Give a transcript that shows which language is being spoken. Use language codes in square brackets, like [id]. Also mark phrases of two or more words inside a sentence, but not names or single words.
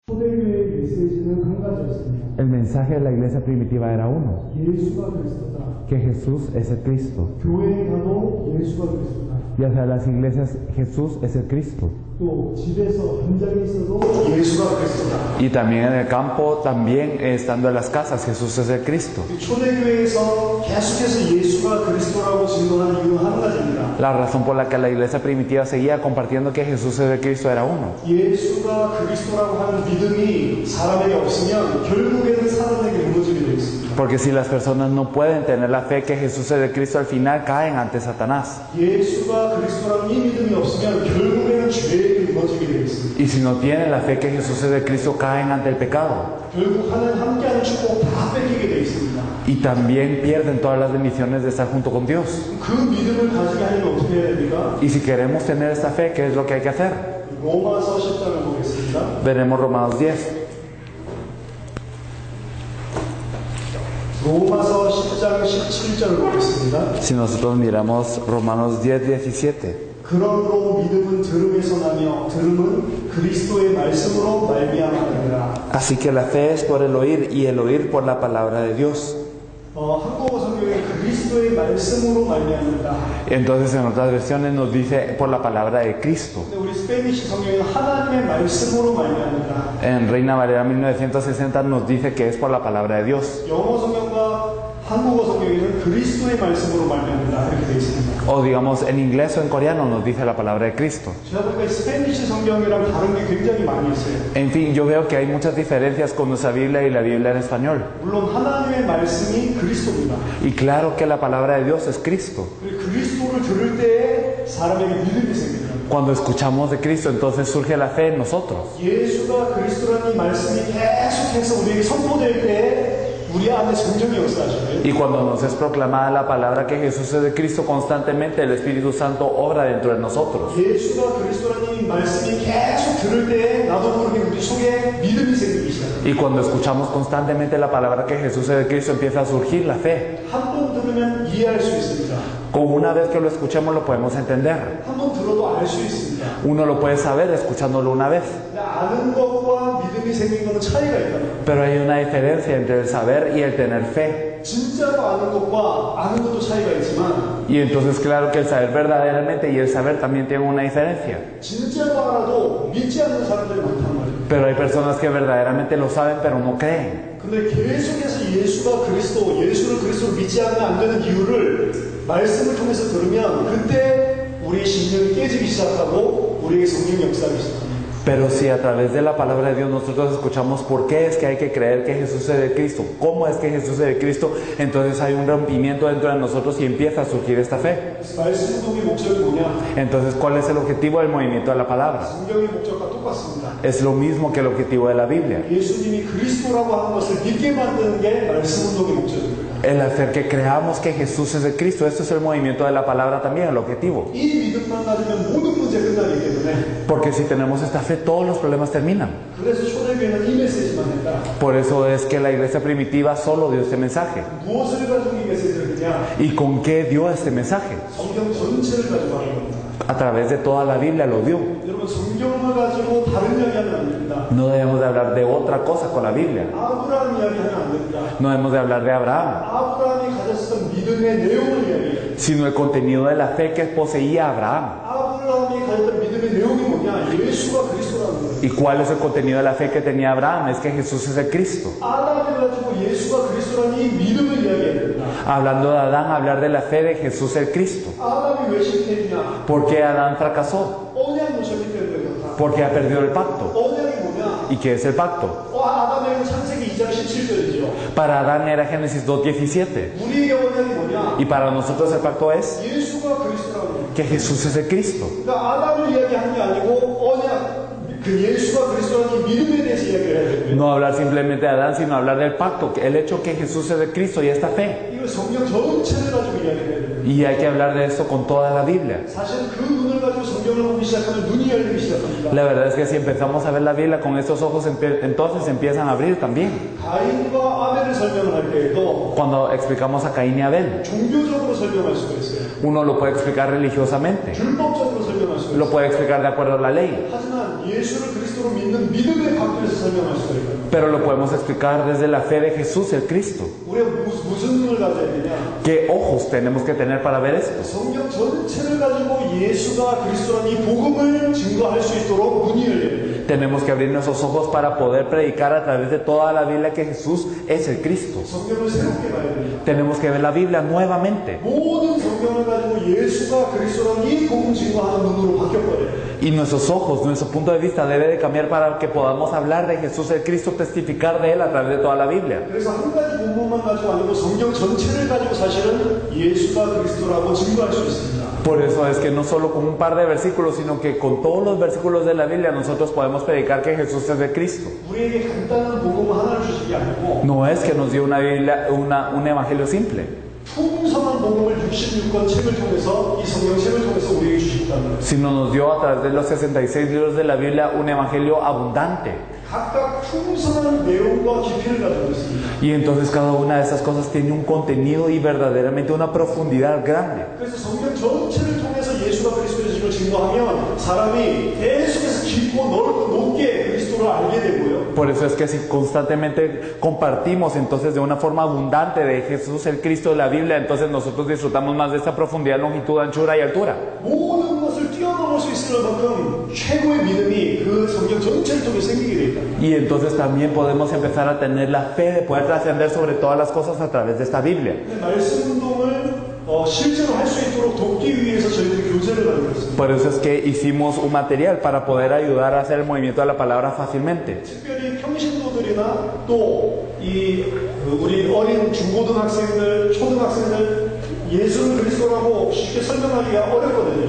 [ko] 초대교회의 메시지는 한 가지였습니다. [es] El mensaje de la iglesia primitiva era uno, [ko] 예수가 그리스도다. [es] que Jesús es el Cristo. [ko] 교회에 가도 예수가 그리스도다. [es] Y hacia las iglesias, Jesús es el Cristo. [ko] 또 집에서 현장에 있어도 예수가 그리스도다. [es] Y también en el campo, también estando en las casas, Jesús es el Cristo. [ko] 초대교회에서 계속해서 예수가 그리스도라고 증거하는 이유는 한 가지입니다. [es] La razón por la que la iglesia primitiva seguía compartiendo que Jesús es el Cristo era uno. [ko] 예수가 그리스도라고 하는 믿음이 사람에게 없으면 결국에는 사람에게 무너지게 되어 있습니다. [es] Porque si las personas no pueden tener la fe que Jesús es el Cristo, al final caen ante Satanás. [ko] 예수가 그리스도라는 이 믿음이 없으면 결국에는 죄에 무너지게 되어 있습니다. [es] Y si no tienen la fe que Jesús es el Cristo, caen ante el pecado. [ko] 결국 하나님 함께하는 축복 다 뺏기게 되어 있습니다. [es] Y también pierden todas las bendiciones de estar junto con Dios. [ko] 그 믿음을 가지게 하려면 어떻게 해야 됩니까? [es] Y si queremos tener esta fe, ¿qué es lo que hay que hacer? [ko] 로마서 10장을 보겠습니다. [es] Veremos Romanos 10. [ko] 로마서 10장 17절을 보겠습니다. [es] Si nosotros miramos Romanos 10, 17. [ko] 그러므로 믿음은 들음에서 나며 들음은 그리스도의 말씀으로 말미암아니라. [es] Así que la fe es por el oír y el oír por la palabra de Dios. [ko] 한국어 성경에 그리스도의 말씀으로 말미암는다. [es] Entonces en otras versiones nos dice por la palabra de Cristo. [ko] 근데 우리 스페니시 성경에는 하나님의 말씀으로 말미암는다. [es] En Reina Valera 1960 nos dice que es por la palabra de Dios. [ko] 영어 성경과 한국어 성경에는 그리스도의 말씀으로 말미암는다 이렇게 되어 있습니다. [es] O digamos en inglés o en coreano nos dice la palabra de Cristo. [ko] 제가 보니까 스페니시 성경이랑 다른 게 굉장히 많이 있어요. [es] En fin, yo veo que hay muchas diferencias con nuestra Biblia y la Biblia en español. [ko] 물론 하나님의 말씀이 그리스도입니다. [es] Y claro que la palabra de Dios es Cristo. [ko] 그리스도를 들을 때에 사람에게 믿음이 생깁니다. [es] Cuando escuchamos de Cristo, entonces surge la fe en nosotros. [ko] 예수가 그리스도라는 이 말씀이 계속해서 우리에게 선포될 때 우리 안에 성령이 역사하셔요. [es] Y cuando nos es proclamada la palabra que Jesús es de Cristo, constantemente el Espíritu Santo obra dentro de nosotros. [ko] 예수가 그리스도라는 이 말씀이 계속 들을 때 나도 모르게 우리 속에 믿음이 생기기 시작합니다. [es] Y cuando escuchamos constantemente la palabra que Jesús es de Cristo, empieza a surgir la fe. [ko] 한 번 들으면 이해할 수 있습니다. [es] Como una vez que lo escuchemos lo podemos entender. [ko] 한 번 들어도 알 수 있습니다. [es] Uno lo puede saber escuchándolo una vez. [ko] 아는 것과 믿음이 생긴 것은 차이가 있다. [es] Pero hay una diferencia entre el saber y el tener fe. [ko] 진짜로 아는 것과 아는 것도 차이가 있지만 [es] Y entonces claro que el saber verdaderamente y el saber también tienen una diferencia. [ko] 진짜로 알아도 믿지 않는 사람들이 많단 말이에요. [es] Pero hay personas que verdaderamente lo saben pero no creen. [ko] 근데 계속해서 예수가 그리스도, 예수를 그리스도로 믿지 않으면 안 되는 이유를 말씀을 통해서 들으면 그때 우리의 신령이 깨지기 시작하고 우리에게 성령이 역사하기 시작합니다. [es] Pero si a través de la palabra de Dios nosotros escuchamos por qué es que hay que creer que Jesús es de Cristo, cómo es que Jesús es de Cristo, entonces hay un rompimiento dentro de nosotros y empieza a surgir esta fe. [ko] 말씀 운동의 목적이 뭐냐? [es] Entonces, ¿cuál es el objetivo del movimiento de la palabra? [ko] 성경의 목적과 똑같습니다. [es] Es lo mismo que el objetivo de la Biblia. [ko] 예수님이 그리스도라고 하는 것을 믿게 만드는 게 말씀 운동의 목적입니다. [es] El hacer que creamos que Jesús es de Cristo, esto es el movimiento de la palabra también, el objetivo. [ko] 이 믿음만 가지면 모든 문제 끝나기 때문에 [es] Porque si tenemos esta fe, todos los problemas terminan. [ko] 그래서 초대교회는 이 메시지만 했다. [es] Por eso es que la iglesia primitiva solo dio este mensaje. [ko] 무엇을 가지고 이 메시지를 했냐? [es] ¿Y con qué dio este mensaje? [ko] 성경 전체를 가지고 하는 겁니다. [es] A través de toda la Biblia lo dio. [ko] 여러분 성경을 가지고 다른 이야기하면 안 됩니다. [es] No debemos de hablar de otra cosa con la Biblia. [ko] 아브라함 이야기하면 안 됩니다. [es] No debemos de hablar de Abraham, [ko] 아브라함이 가졌던 믿음의 내용을 이야기해요. [es] sino el contenido de la fe que poseía Abraham. [ko] 아브라함이 가졌던 믿음의 내용이 뭐냐? 예수가 그리스도라는 거예요. [es] ¿Y cuál es el contenido de la fe que tenía Abraham? Es que Jesús es el Cristo. [ko] 아담을 가지고 예수가 그리스도라는 이 믿음을 이야기해야 됩니다. [es] Hablando de Adán, hablar de la fe de Jesús el Cristo. [ko] 아담이 왜 실패했냐? [es] ¿Por qué Adán fracasó? [ko] 언약 모셨기 때문에 그렇다. [es] Porque ha perdido el pacto. [ko] 언약이 뭐냐? [es] ¿Y qué es el pacto? [ko] 아담에게는 창세기 2장 17절이죠. [es] Para Adán era Génesis 2:17. [ko] 우리에게 언약이 뭐냐? [es] Y para nosotros el pacto es [ko] 예수가 그리스도라는 거예요. [es] que Jesús es el Cristo. [ko] 그러니까 아담을 이야기하는 게 아니고 언약, 그 예수가 그리스도라는 이 믿음에 대해서 이야기를 해야 됩니다. [es] No hablar simplemente de Adán, sino hablar del pacto, el hecho que Jesús es el Cristo y esta fe. [ko] 이거 성경 전체를 가지고 이야기해야 됩니다. [es] Y hay que hablar de esto con toda la Biblia. [ko] 사실 그 눈을 가지고 성경을 보기 시작하면 눈이 열리기 시작합니다. [es] La verdad es que si empezamos a ver la Biblia con estos ojos, entonces empiezan a abrir también. [ko] 가인과 아벨을 설명을 할 때에도 [es] Cuando explicamos a Caín y Abel, [ko] 종교적으로 설명할 수가 있어요. [es] uno lo puede explicar religiosamente, [ko] 율법적으로 설명할 수가 [es] lo [ko] 있어요. [es] puede explicar de acuerdo a la ley. [ko] 하지만 예수를 그리스도로 믿는 믿음의 각도에서 설명할 수가 있다. [es] pero lo podemos explicar desde la fe de Jesús el Cristo. [ko] 우리가 무슨 눈을 가져야 되냐? [es] ¿Qué ojos tenemos que tener para ver esto? [ko] 성경 전체를 가지고 예수가 그리스도라는 이 복음을 증거할 수 있도록 문이 열려야 돼요. [es] Tenemos que abrir nuestros ojos para poder predicar a través de toda la Biblia que Jesús es el Cristo. [ko] 성경을 새롭게 봐야 됩니다. [es] Tenemos que ver la Biblia nuevamente. [ko] 모든 성경을 가지고 예수가 그리스도라는 이 복음 증거하는 눈으로 바뀌어버려요. [es] Y nuestros ojos, nuestro punto de vista debe de cambiar para que podamos hablar de Jesús el Cristo, testificar de Él a través de toda la Biblia. [ko] 그래서 한 가지 본문만 가지고 아니고 성경 전체를 가지고 사실은 예수가 그리스도라고 증거할 수 있습니다. [es] Por eso es que no solo con un par de versículos, sino que con todos los versículos de la Biblia nosotros podemos predicar que Jesús es el Cristo. [ko] 우리에게 간단한 복음 하나를 주신 게 아니고 [es] No es que nos dio una Biblia, un evangelio simple, [ko] 풍성한 복음을 66권 책을 통해서 이 성경책을 통해서 우리에게 주셨다는 거예요. [es] sino nos dio a través de los 66 libros de la Biblia un evangelio abundante. [ko] 각각 풍성한 내용과 깊이를 가지고 있습니다. [es] Y entonces cada una de esas cosas tiene un contenido y verdaderamente una profundidad grande. [ko] 그래서 성경 전체를 통해서 예수가 그리스도를 증거하면 사람이 계속해서 깊고 넓고 높게 그리스도를 알게 되고요. [es] Por eso es que si constantemente compartimos entonces de una forma abundante de Jesús el Cristo de la Biblia, entonces nosotros disfrutamos más de esta profundidad, longitud, anchura y altura. [ko] 모든 것을 뛰어넘을 수 있을 만큼 최고의 믿음이 그 성경 전체를 통해 생기게 돼 있다. [es] Y entonces también podemos empezar a tener la fe de poder trascender sobre todas las cosas a través de esta Biblia. [ko] 말씀 운동을 실제로 할 수 있도록 돕기 위해서 저희들이 교재를 만들었습니다. [es] Por eso es que hicimos un material para poder ayudar a hacer el movimiento de la palabra fácilmente. [ko] 특별히 평신도들이나 또 이 우리 어린 중고등학생들, 초등학생들 예수를 그리스도라고 쉽게 설명하기가 어렵거든요.